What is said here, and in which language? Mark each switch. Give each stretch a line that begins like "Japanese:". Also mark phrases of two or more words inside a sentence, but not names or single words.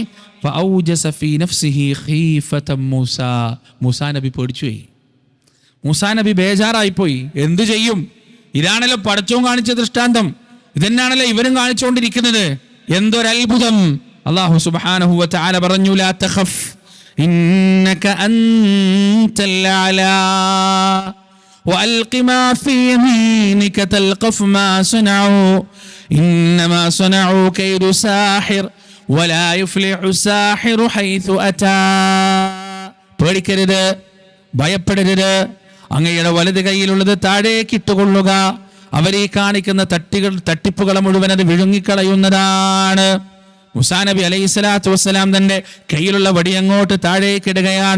Arabic: فأوجس في نفسه خيفة موسى.
Malayalam: മൂസാ നബി പേടിച്ചുപോയി. മൂസാ നബി ബേജാറായിപ്പോയി. എന്തു ചെയ്യും? ഇതാണല്ലോ പടച്ചോൻ കാണിച്ച ദൃഷ്ടാന്തം, ഇതന്നാണല്ലോ ഇവരും കാണിച്ചുകൊണ്ടിരിക്കുന്നത്.
Arabic: എന്തൊരത്ഭുതം! الله سبحانه وتعالى പറഞ്ഞു, لا تخف إنك أنت الأعلى وألق ما في يمينك تلقف ما صنعوا إنما صنعوا كيد ساحر ولا يفلح الساحر حيث أتى.
Malayalam: പേടിക്കരുത്, ഭയപ്പെടരുത്. അങ്ങയുടെ വലത് കൈയിലുള്ളത് താഴേക്ക് ഇട്ടുകൊള്ളുക. അവരീ കാണിക്കുന്ന തട്ടിപ്പുകളെ മുഴുവൻ അത് വിഴുങ്ങിക്കളയുന്നതാണ്. മൂസാ നബി
Arabic: عليه الصلاة والسلام
Malayalam: തന്റെ കയ്യിലുള്ള വടി അങ്ങോട്ട് താഴേക്കിടുകയാണ്.